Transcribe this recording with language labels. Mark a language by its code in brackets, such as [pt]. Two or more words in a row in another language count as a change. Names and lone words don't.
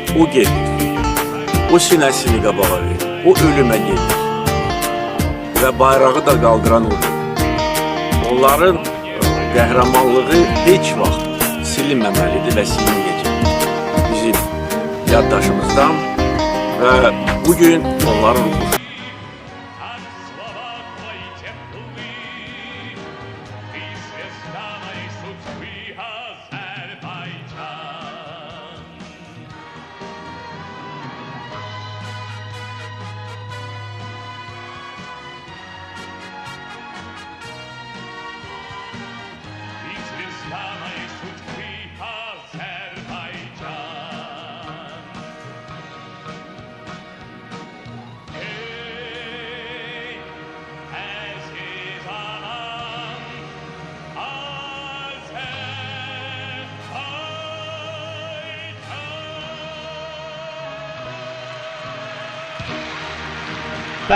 [az] O gedir, o sinəsini qabağa verir, o ölümə gedir və bayrağı da qaldıran odur. Onların qəhrəmanlığı heç vaxt silinməməlidir və silinməyəcək. Bizim yaddaşımızdan və bugün onların ruhu. [ru] от слова твои теплы, ты звезда моей судьбы, Азербайджан. Ты звезда моей судьбы, Азербайджан. [az] Ey, aziz anam, Azerbaycan.